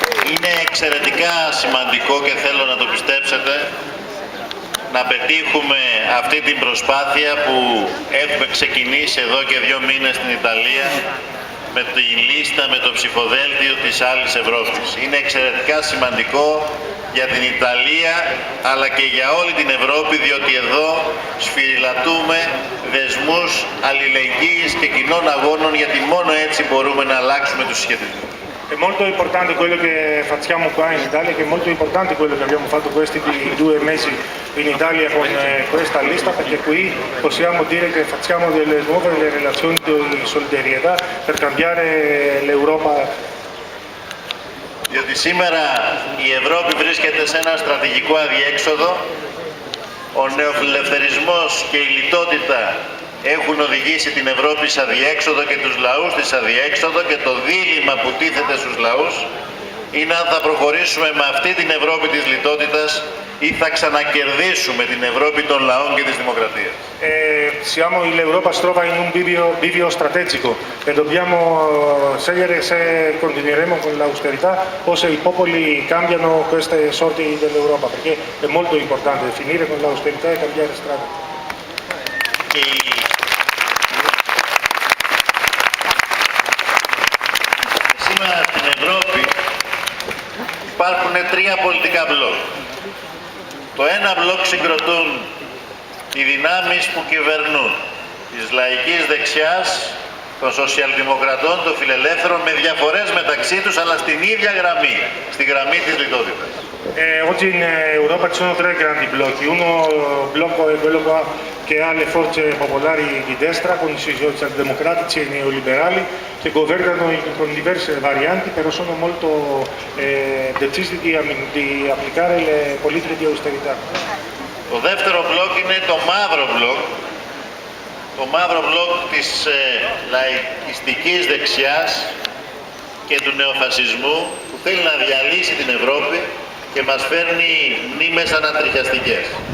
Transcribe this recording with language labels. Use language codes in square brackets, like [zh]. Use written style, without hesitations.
[el] Είναι εξαιρετικά σημαντικό και θέλω να το πιστέψετε να πετύχουμε αυτή την προσπάθεια που έχουμε ξεκινήσει εδώ και 2 μήνες στην Ιταλία με τη λίστα, με το ψηφοδέλτιο της άλλης Ευρώπης. Είναι εξαιρετικά σημαντικό για την Ιταλία αλλά και για όλη την Ευρώπη, διότι εδώ σφυριλατούμε δεσμούς αλληλεγγύης και κοινών αγώνων, γιατί μόνο έτσι μπορούμε να αλλάξουμε τους συσχετισμούς. [it] È molto importante quello che facciamo qua in Italia, che è molto importante quello che abbiamo fatto questi 2 mesi in Italia con questa lista, perché qui possiamo dire che facciamo delle nuove relazioni di solidarietà per cambiare l'Europa. [el] Διότι σήμερα η Ευρώπη βρίσκεται σε ένα στρατηγικό αδιέξοδο, ο νεοφιλελευθερισμός και η λιτότητα έχουν οδηγήσει την Ευρώπη σε αδιέξοδο και τους λαούς της αδιέξοδο, και το δίλημμα που τίθεται στους λαούς είναι αν θα προχωρήσουμε με αυτή την Ευρώπη της λιτότητας ή θα ξανακερδίσουμε την Ευρώπη των λαών και της δημοκρατίας. [it] L'Europa si trova in un bivio strategico e dobbiamo scegliere se continueremo con l'austerità o se i popoli cambiano queste sorti dell'Europa, perché è molto importante finire con l'austerità e cambiare strada. [el] Σήμερα στην Ευρώπη υπάρχουν 3 πολιτικά μπλοκ. Το ένα μπλοκ συγκροτούν οι δυνάμεις που κυβερνούν, της λαϊκής δεξιάς, των σοσιαλδημοκρατών, των φιλελεύθερων, με διαφορές μεταξύ τους, αλλά στην ίδια γραμμή, στη γραμμή της λιτότητας. [it] Oggi in Europa ci sono 3 grandi blocchi. Uno blocco è quello qua che ha le forze popolari di destra, con i socialdemocratici e i neoliberali, che governano con diverse varianti, però sono molto decisi di applicare le politiche di austerità. [el] Το δεύτερο μπλοκ είναι το μαύρο μπλοκ. Το μαύρο μπλοκ της λαϊκιστικής δεξιάς και του νεοφασισμού, που θέλει να διαλύσει την Ευρώπη και μας φέρνει μνήμες ανατριχιαστικές.